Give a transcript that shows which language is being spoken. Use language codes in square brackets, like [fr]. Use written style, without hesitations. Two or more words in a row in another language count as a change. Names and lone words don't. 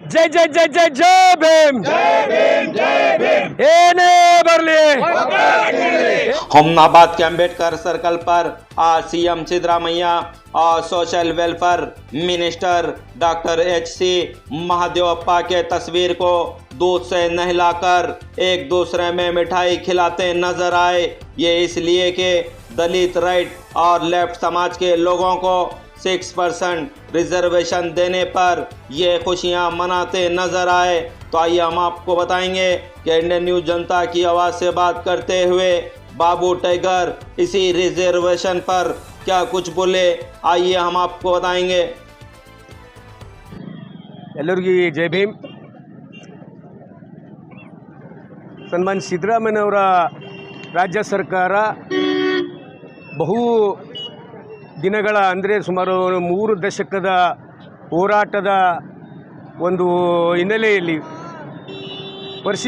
[hi] जय जय जय जय जय भीम [kn] ಏನೇ ಬರಲಿ। [hi] हमनाबाद के अंबेडकर सर्कल पर आज सीएम सिद्धरामैया और सोशल वेलफेयर मिनिस्टर डॉक्टर एच.सी. महादेवप्पा के तस्वीर को दूध से नहलाकर एक दूसरे में मिठाई खिलाते नजर आए। ये इसलिए कि दलित राइट और लेफ्ट समाज के लोगों को 6% रिजर्वेशन देने पर ये खुशियां मनाते नजर आए। तो आइए हम आपको बताएंगे कि इंडियन न्यूज जनता की आवाज़ से बात करते हुए बाबू टाइगर इसी रिजर्वेशन पर क्या कुछ बोले, आइए हम आपको बताएंगे। [kn] ಎಲ್ಲರಿಗೂ ಜೈ ಭೀಮ್। ಸನ್ಮಾನ್ಯ ಸಿದ್ದರಾಮಯ್ಯನವರ ರಾಜ್ಯ ಸರ್ಕಾರ ಬಹು ದಿನಗಳ ಅಂದರೆ ಸುಮಾರು 3 ದಶಕದ ಹೋರಾಟದ ಒಂದು ಹಿನ್ನೆಲೆಯಲ್ಲಿ ಪರಿಶಿಷ್ಟ